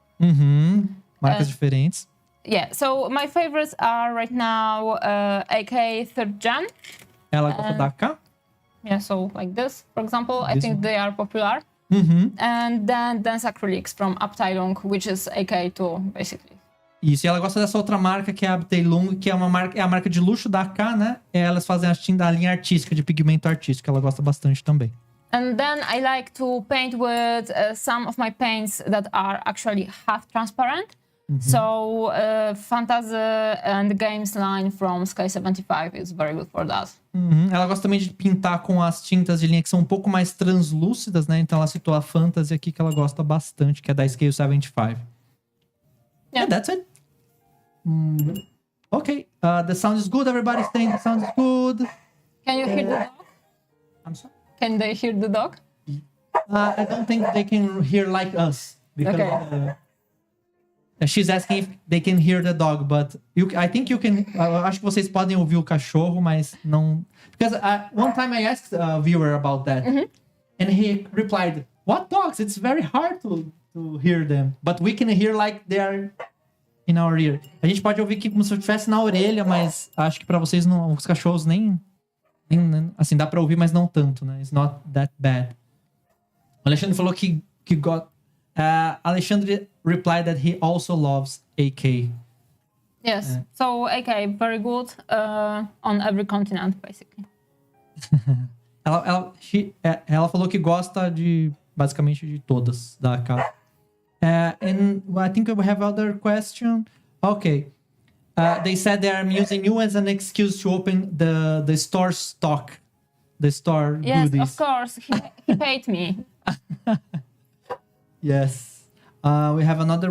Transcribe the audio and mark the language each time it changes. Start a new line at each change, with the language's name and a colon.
Portuguese: Marcas diferentes.
English: Yeah, so my favorites are right now AK 3rd Gen.
Portuguese: Ela gosta da AK?
English: Yeah, so like this, for example, I think they are popular. And then Dance Acrylics from Abteilung, which is AK2, basically.
Portuguese: Isso, e ela gosta dessa outra marca que é a Abteilung, que é a marca de luxo da AK, né? Elas fazem a linha artística, de pigmento artístico, ela gosta bastante também.
English: And then I like to paint with some of my paints that are actually half transparent. So Fantasy and Games line from Sky 75 is very good for that.
Portuguese: Ela gosta também de pintar com as tintas de linha que são um pouco mais translúcidas, né? Então ela citou a Fantasy aqui que ela gosta bastante, que é da Scale 75.
English: Yeah, that's it. Okay, the sound is good. Everybody's saying the sound is good. Can you hear the dog? I'm sorry? Can they hear the dog? I don't think they can hear like us. Because, she's asking if they can hear the dog, but I think you can.
Portuguese: Acho que vocês podem ouvir o cachorro, mas não.
English: Because one time I asked a viewer about that, and he replied, "What dogs? It's very hard to hear them, but we can hear like they are in our ear."
Portuguese: A gente pode ouvir que como se eu estivesse na orelha, mas acho que pra vocês não, os cachorros nem assim dá pra ouvir, mas não tanto, né?
English: It's not that bad.
Portuguese: Alexandre falou que got...
English: Alexandre replied that he also loves AK. Yes, so AK, very good on every continent, basically.
Portuguese: Ela falou que gosta basicamente de todas da AK.
English: And I think we have other question. Okay. They said they are using you as an excuse to open the store stock. The store yes, goodies. Of course. He paid me. Yes. We have another...